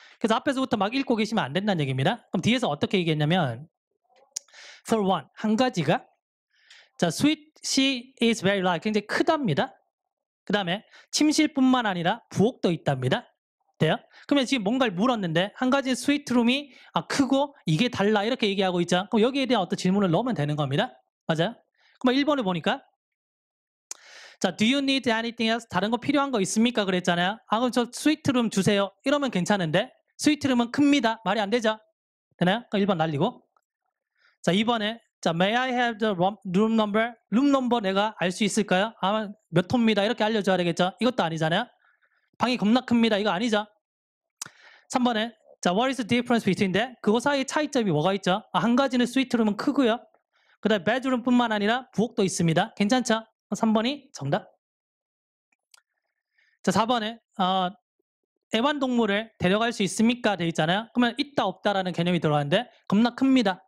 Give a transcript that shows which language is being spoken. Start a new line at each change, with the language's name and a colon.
Korean: 그래서 앞에서부터 막 읽고 계시면 안 된다는 얘기입니다. 그럼 뒤에서 어떻게 얘기했냐면
English: for one,
Korean: 한 가지가 자,
English: sweet she is very large.
Korean: 굉장히 크답니다. 그 다음에 침실뿐만 아니라 부엌도 있답니다. 돼요? 그러면 지금 뭔가를 물었는데 한 가지 스위트룸이 크고 이게 달라 이렇게 얘기하고 있죠. 그럼 여기에 대한 어떤 질문을 넣으면 되는 겁니다. 맞아요? 그럼 1번을 보니까 자,
English: do you need anything else?
Korean: 다른 거 필요한 거 있습니까? 그랬잖아요. 그럼 저 스위트룸 주세요. 이러면 괜찮은데 스위트룸은 큽니다. 말이 안 되죠? 되나요? 그럼 1번 날리고 자, 2번에 자,
English: may I have the room number?
Korean: 룸 넘버 내가 알 수 있을까요? 몇 호입니다. 이렇게 알려줘야 되겠죠? 이것도 아니잖아요. 방이 겁나 큽니다. 이거 아니죠? 3번에 자,
English: what is the difference between that?
Korean: 그거 사이에 차이점이 뭐가 있죠? 한 가지는 스위트룸은 크고요. 그 다음에 베드룸뿐만 아니라 부엌도 있습니다. 괜찮죠? 3번이 정답. 자, 4번에 애완동물을 데려갈 수 있습니까? 돼 있잖아요. 그러면 있다 없다라는 개념이 들어가는데 겁나 큽니다.